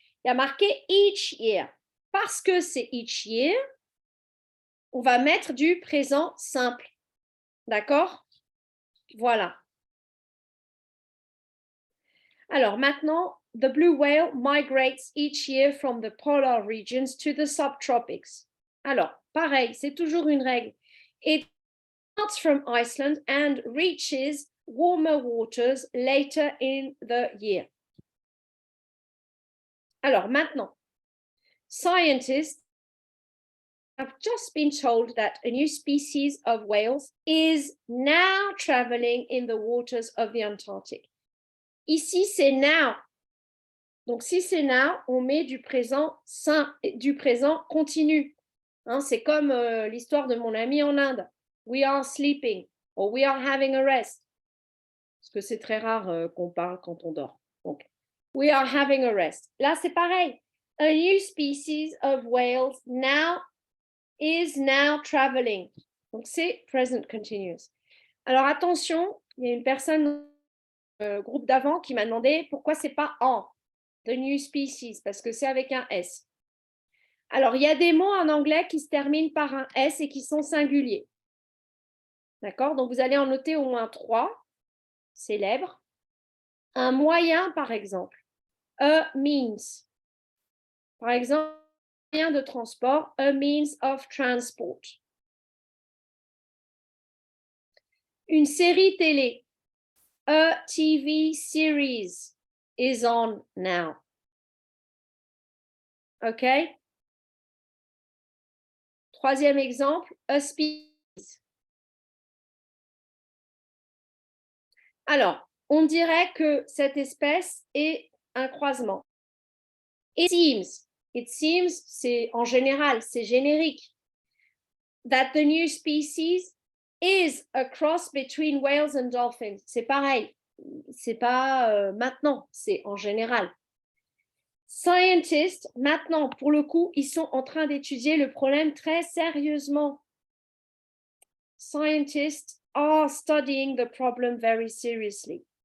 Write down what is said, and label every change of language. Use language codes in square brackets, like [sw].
[fr] Il y a marqué [en] each year. [fr] Parce que c'est each year, on va mettre du présent simple. D'accord? Voilà. Alors maintenant, [en] the blue whale migrates each year from the polar regions to the subtropics. [fr] Alors, pareil, c'est toujours une règle. [en] It starts from Iceland and reaches warmer waters later in the year. [fr] Alors maintenant, [en] scientists have just been told that a new species of whales is now traveling in the waters of the Antarctic. [fr] Ici, c'est now. Donc, si c'est now, on met du présent continu. Hein, c'est comme l'histoire de mon ami en Inde. [en] We are sleeping or we are having a rest. [fr] Parce que c'est très rare qu'on parle quand on dort. Donc, [en] we are having a rest. [fr] Là, c'est pareil. [en] A new species of whales is now traveling. [fr] Donc, c'est present continuous. Alors, attention, il y a une personne groupe d'avant qui m'a demandé pourquoi c'est pas en, [en] the new species, [fr] parce que c'est avec un S. Alors, il y a des mots en anglais qui se terminent par un S et qui sont singuliers. D'accord? Donc, vous allez en noter au moins 3 célèbres. Un moyen, par exemple. [en] A means. [fr] Par exemple, un moyen de transport. [en] A means of transport. [fr] Une série télé. [en] A TV series is on now. OK? [fr] Troisième exemple, [en] a species. [fr] Alors, on dirait que cette espèce est un croisement. [en] It seems, [fr] c'est en général, c'est générique. [en] That the new species is a cross between whales and dolphins. [fr] C'est pareil, c'est pas maintenant, c'est en général. Scientists, maintenant, pour le coup, ils sont en train d'étudier le problème très sérieusement. [en] Scientists are studying the problem very seriously.